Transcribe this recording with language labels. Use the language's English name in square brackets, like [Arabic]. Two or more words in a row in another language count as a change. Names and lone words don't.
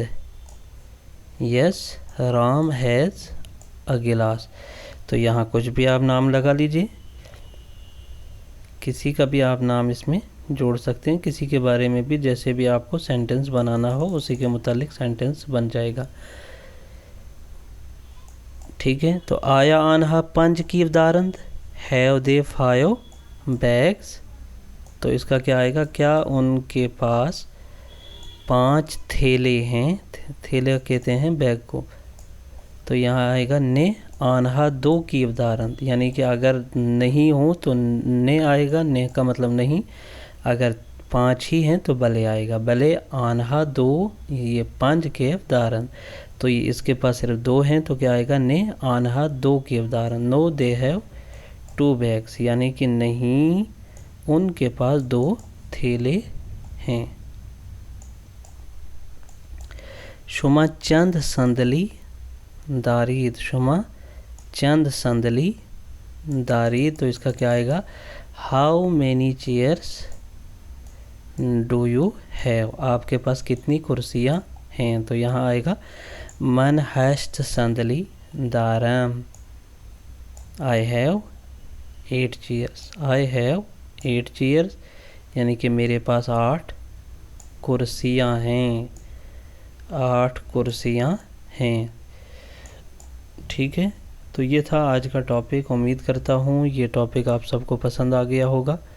[English] Yes Ram has a glass. [Urdu] تو یہاں کچھ بھی آپ نام لگا لیجیے۔ کسی کا بھی آپ نام اس میں جوڑ سکتے ہیں. کسی کے بارے میں بھی جیسے بھی آپ کو سینٹینس بنانا ہو اسی کے متعلق سینٹینس بن جائے گا. ٹھیک ہے، [Persian] تو آیا آنہا 5 کیف دارند، [English] have they 5 bags, [Urdu] تو اس کا کیا آئے گا، کیا ان کے پاس 5 تھیلے ہیں، تھیلے کہتے ہیں بیگ کو، تو یہاں آئے گا [Persian] نے آنہا 2 کیف دارند، [Urdu] یعنی کہ اگر نہیں ہوں تو نے آئے گا، نے کا مطلب نہیں، اگر 5 ہی ہیں تو بلے آئے گا، [Persian] بلے آنہا 2 [Urdu] یہ [Persian] 5 کیف دارند، [Urdu] تو یہ اس کے پاس صرف 2 ہیں تو کیا آئے گا، [Persian] نے آنہا 2 کیف دارند، [English] no they have 2 bags, [Urdu] یعنی کہ نہیں ان کے پاس 2 تھیلے ہیں۔ [Persian] شما چند صندلی دارید، شما چند صندلی دارید، [Urdu] تو اس کا کیا آئے گا، [English] How many chairs do you have, [Urdu] آپ کے پاس کتنی کرسیاں ہیں، تو یہاں آئے گا [Persian] من ہیشت صندلی دارم، [English] I have 8 chairs, I have 8 chairs, [Urdu] یعنی کہ میرے پاس 8 کرسیاں ہیں، 8 کرسیاں ہیں۔ ٹھیک ہے، تو یہ تھا آج کا ٹاپک، امید کرتا ہوں یہ ٹاپک آپ سب کو پسند آ گیا ہوگا۔